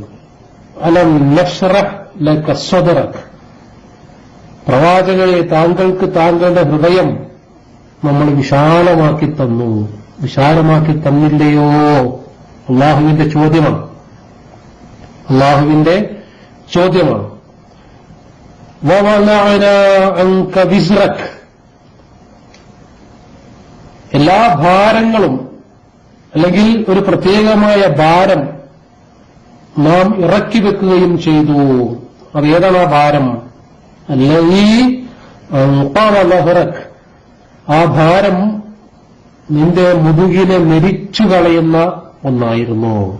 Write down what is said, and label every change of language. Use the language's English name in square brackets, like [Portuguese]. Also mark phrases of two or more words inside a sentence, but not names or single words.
[Arabic] ألم نشرح لك صدرك, [Malayalam] പ്രവാചകരെ, താങ്കൾക്ക് താങ്കളുടെ ഹൃദയം നമ്മൾ വിശാലമാക്കി തന്നു. വിശാലമാക്കി തന്നില്ലയോ? അല്ലാഹുവിന്റെ ചോദ്യമാണ്. അല്ലാഹുവിന്റെ ചോദ്യമാണ്. [Arabic] وَوَضَعْنَا عَنْكَ وِزْرَكَ, [Malayalam] എല്ലാ ഭാരങ്ങളും അല്ലെങ്കിൽ ഒരു പ്രത്യേകമായ ഭാരം നാം ഇറക്കി വെക്കുകയും ചെയ്തു. അത് ഏതാണ് ആ ഭാരം? [Arabic] الذي أنقض ظهرك, [Malayalam] ആ ഭാരം നിന്റെ മുതുകിനെ മെരിച്ചു കളയുന്ന ഒന്നായിരുന്നു.